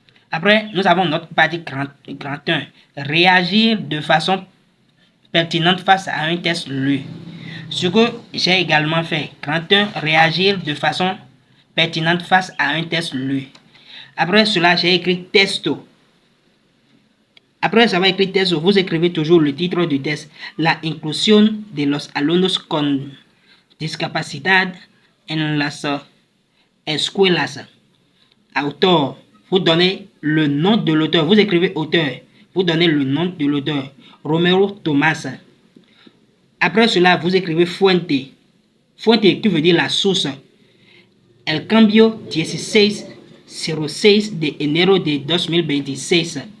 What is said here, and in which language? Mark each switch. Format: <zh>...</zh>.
<fr>Après, nous avons notre partie grand 1. Réagir de façon pertinente face à un test lu. Ce que j'ai également fait. Grand 1, réagir de façon pertinente face à un test lu. Après cela, j'ai écrit testo. Après avoir écrit testo, vous écrivez toujours le titre du test.</fr> <es>La inclusión de los alumnos con discapacidad en las escuelas.</es> <fr>Auteur. Vous donnez le nom de l'auteur. Vous écrivez auteur. Vous donnez le nom de l'auteur. Romero Tomás. Après cela, vous écrivez fuente. Fuente qui veut dire la source.</fr> <es>El cambio 1606 de enero de 2026.</es>